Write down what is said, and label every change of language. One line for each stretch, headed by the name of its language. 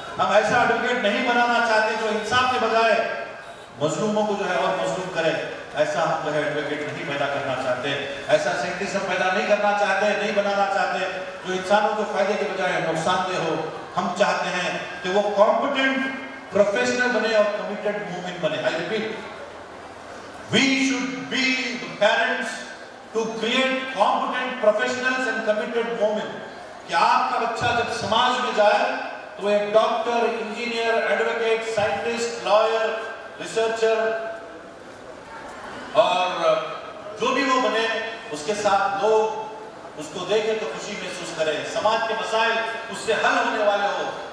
Urdu: ہم ایسا ایڈوکیٹ نہیں بنانا چاہتے جو انصاف کے بجائے مظلوموں کو جو ہے اور مظلوم کرے. ایسا ہم جو ہے ایڈوکیٹ نہیں پیدا کرنا چاہتے. ایسا سائنٹسٹ ہم پیدا نہیں کرنا چاہتے, نہیں بنانا چاہتے جو انسانوں کو فائدے کے بجائے نقصان دہ ہو. ہم چاہتے ہیں کہ وہ کمپیٹنٹ پروفیشنل بنے اور کمیٹڈ مومن بنے.
English: I repeat, we should be the parents to create competent professionals and committed women.
Urdu: کہ آپ کا بچہ جب سماج میں جائے تو ایک doctor, engineer, advocate, scientist, lawyer, researcher اور جو بھی وہ بنے, اس کے ساتھ لوگ اس کو دیکھیں تو خوشی محسوس کریں, سماج کے مسائل اس سے حل ہونے والے ہو.